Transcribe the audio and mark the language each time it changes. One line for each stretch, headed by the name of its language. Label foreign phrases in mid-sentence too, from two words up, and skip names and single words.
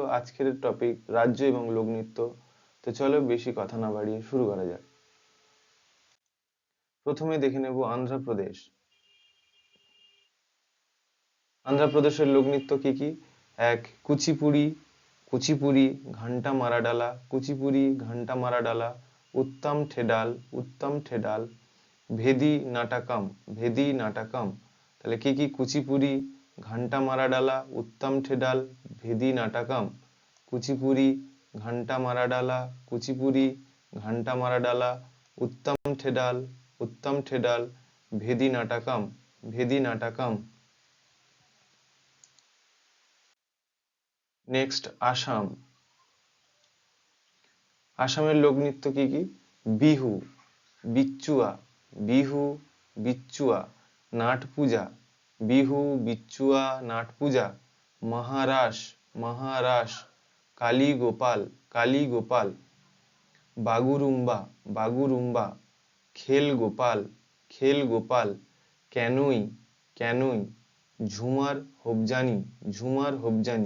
Bangla: আজকের টপিক রাজ্য এবং লোকনৃত্য। তো চলো বেশি কথা না বাড়িয়ে শুরু করা যাক। প্রথমে দেখে নেব অন্ধ্রপ্রদেশ। অন্ধ্রপ্রদেশের লোকনৃত্য কি কি? এক, কুচিপুড়ি। কুচিপুড়ি, ঘন্টা মারাডালা, কুচিপুড়ি, ঘন্টা মারাডালা, উত্তম ঠেডাল, উত্তম ঠেডাল, ভেদি নাটাকাম, ভেদি নাটাকাম। তাহলে কি কি? কুচিপুড়ি, ঘন্টা মারাডালা, উত্তম ঠেডাল, ভেদি নাটাকাম। কুচিপুড়ি, ঘন্টা মারাডালা, কুচিপুড়ি, ঘন্টা মারাডালা, উত্তম ঠেডাল, উত্তম ঠেডাল, ভেদি নাটাকাম, ভেদি নাটাকাম। নেক্সট আসাম। আসামের লোকনৃত্য কি কি? বিহু, বিচ্চুয়া, বিহু, বিচ্চুয়া, নাট পূজা, বিহু, বিচ্চুয়া, নাট পূজা, মহারাস, মহারাস, কালী গোপাল, কালী গোপাল, বাগুরুম্বা, বাগুরুম্বা, খেল গোপাল, খেল গোপাল, ক্যানুই, ক্যানুই, ঝুমার হোপজানি, ঝুমার হোপজানি।